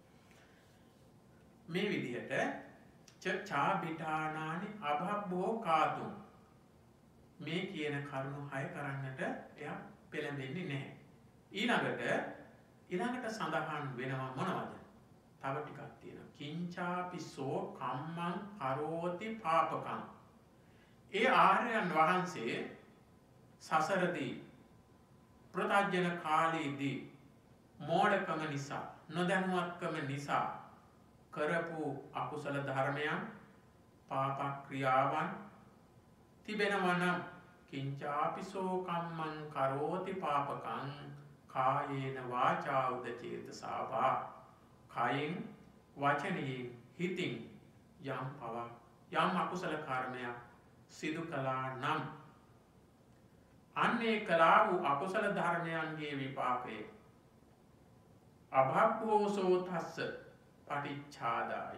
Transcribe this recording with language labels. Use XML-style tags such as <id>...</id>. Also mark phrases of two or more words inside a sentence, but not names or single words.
<si>මේ විදිහට</si> <pi>චච්ඡා බිඨානානි අබබ්බෝකාතුම්</pi> <si>මේ කියන කරුණු 6 කරන්නට එයා පෙළඹෙන්නේ නැහැ. ඊළඟට සඳහන් වෙනවා මොනවද? තව ටිකක් තියෙනවා.</si> <pi>කිංචාපිසෝ කම්මං කරෝති පාපකං.</pi> <si>ඒ ආර්යයන් වහන්සේ සසරදී ප්‍රත්‍යජන කාලයේදී මෝඩකම නිසා නොදැනුවත්කම නිසා කරපු අකුසල ධර්මයන් පාප ක්‍රියාවන් තිබෙනවා නම්</si> <pi>කිංචාපිසෝ කම්මං කරෝති පාපකං කායේන වාචා උදචේතසාවා.</pi> <si>කායෙන් වචනයෙන් හිතින් යම් අකුසල කර්මයක් සිදු කළා නම් අන්නේ කළා වූ අකුසල ධර්මයන්ගේ විපාකය</si> <pi>අභබ්බෝසෝ තස්ස පටිච්ඡාදාය.</pi>